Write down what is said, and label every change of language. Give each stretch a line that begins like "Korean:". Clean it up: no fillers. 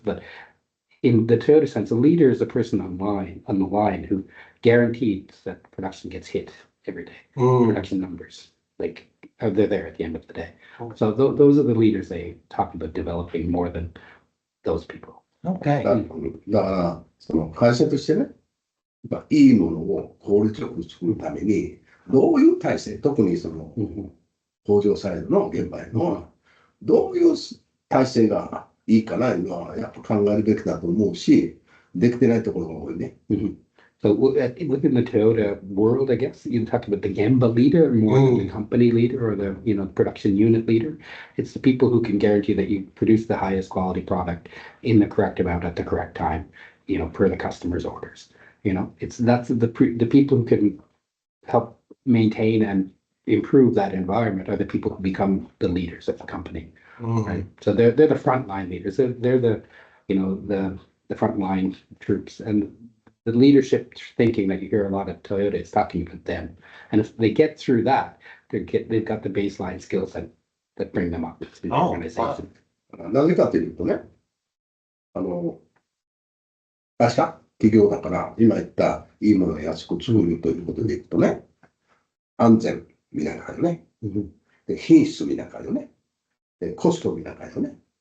English: But in the Toyota sense, a leader is a person on the line who guarantees that production gets hit every day. Production numbers, they're there at the end of the day. So those are the leaders they talk about developing more than those people. Okay.
Japanese: だから、会社としてね、いいものを効率よく作るために、どういう体制、特に工場サイドの現場への、どういう体制がいいかないうのは、やっぱ考えるべきだと思うし、できてないところが多いね。
English: So within the Toyota world, I guess, you talk about the Gemba leader more than the company leader or the production unit leader. It's the people who can guarantee that you produce the highest quality product in the correct amount at the correct time, per the customer's orders. That's the people who can help maintain and improve that environment are the people who become the leaders of the company. Right? So they're the frontline leaders. They're the the frontline troops, and the leadership thinking that you hear a lot of Toyota is talking about them. And if they get through that, they've got the baseline skills that bring them up to the organization.
Japanese: なぜかというとね、会社、企業だから、今言ったいいものを安く作るということでいくとね、安全見ながらよね。で、品質見ながらよね。で、コスト見ながらよね。